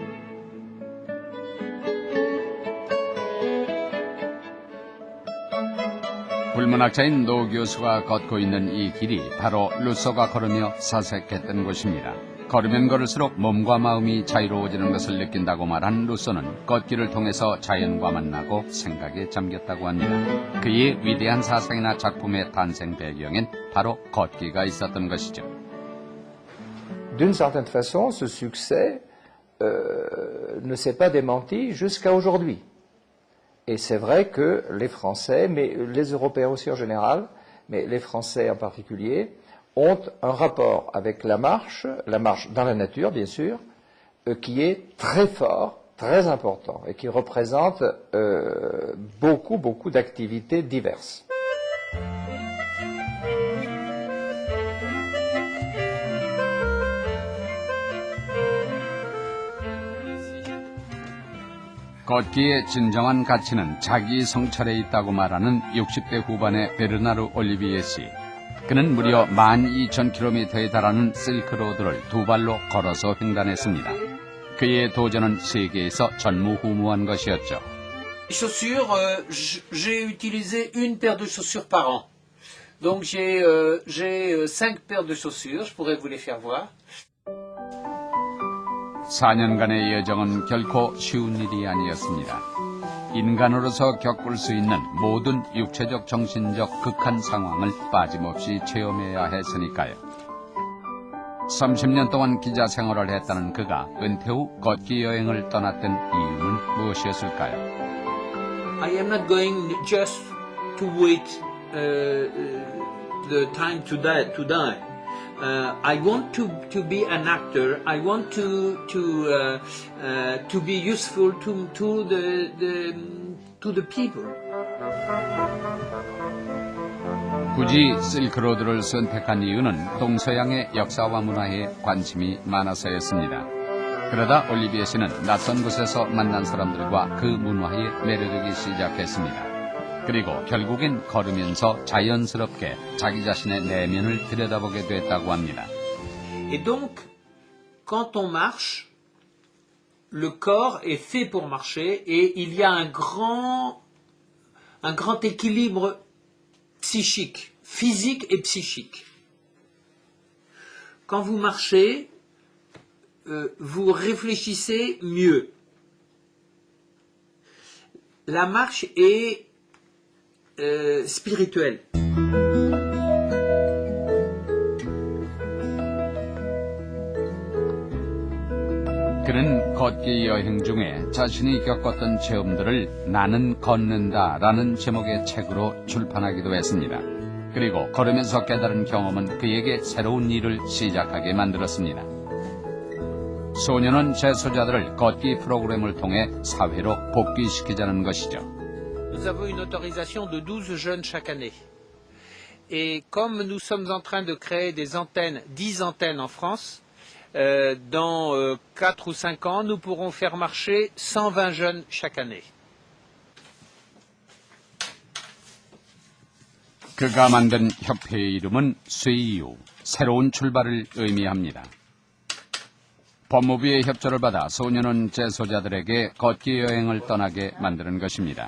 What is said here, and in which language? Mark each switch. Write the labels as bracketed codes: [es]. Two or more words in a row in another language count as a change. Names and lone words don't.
[ko] 불문학자인 노 교수가 걷고 있는 이 길이 바로 루소가 걸으며 사색했던 곳입니다. 걸으면 걸을수록 몸과 마음이 자유로워지는 것을 느낀다고 말한 루소는 걷기를 통해서 자연과 만나고 생각에 잠겼다고 합니다. 그의 위대한 사상이나 작품의 탄생 배경엔 바로 걷기가 있었던 것이죠. [fr] D'une certaine façon, ce succès ne s'est pas démenti jusqu'à aujourd'hui. Et c'est vrai que les Français, mais les Européens aussi en général, mais les Français en particulier, ont un rapport avec la marche dans la nature bien sûr, qui est très fort, très important et qui représente beaucoup d'activités diverses. [ko] 걷기의 진정한 가치는 자기 성찰에 있다고 말하는 60대 후반의 베르나르 올리비에 씨. 그는 무려 12,000km에 달하는 실크로드를 두 발로 걸어서 횡단했습니다. 그의 도전은 세계에서 전무후무한 것이었죠. [fr] Chaussures, j'ai utilisé une paire de chaussures par an. Donc j'ai 5 paires de chaussures, je pourrais vous les faire voir. [ko] 4년간의 여정은 결코 쉬운 일이 아니었습니다. 인간으로서 겪을 수 있는 모든 육체적, 정신적 극한 상황을 빠짐없이 체험해야 했으니까요. 30년 동안 기자 생활을 했다는 그가 은퇴 후 걷기 여행을 떠났던 이유는 무엇이었을까요? [en] I am not going just to wait the time to die. I want to be an actor. I want to be useful to the people. [ko] 굳이 실크로드를 선택한 이유는 동서양의 역사와 문화에 관심이 많아서였습니다. 그러다 올리비에 씨는 낯선 곳에서 만난 사람들과 그 문화에 매료되기 시작했습니다. 그리고 결국엔 걸으면서 자연스럽게 자기 자신의 내면을 들여다보게 됐다고 합니다. [fr] Et donc, quand on marche, le corps est fait pour marcher et il y a un grand équilibre psychique, physique et psychique. Quand vous marchez, vous réfléchissez mieux. La marche est spirituelle. [ko] 그는 걷기 여행 중에 자신이 겪었던 체험들을 나는 걷는다라는 제목의 책으로 출판하기도 했습니다. 그리고 걸으면서 깨달은 경험은 그에게 새로운 일을 시작하게 만들었습니다. 소년은 재소자들을 걷기 프로그램을 통해 사회로 복귀시키자는 것이죠. [fr] Nous avons une autorisation de 12 jeunes chaque année. Et comme nous sommes en train de créer des antennes, 10 antennes en France, dans 4 ou 5 ans, nous pourrons faire marcher 120 jeunes chaque année. [ko] 그가 만든 협회의 이름은 쇠이유, 새로운 출발을 의미합니다. 법무부의 협조를 받아 소년원 재소자들에게 걷기 여행을 떠나게 만드는 것입니다.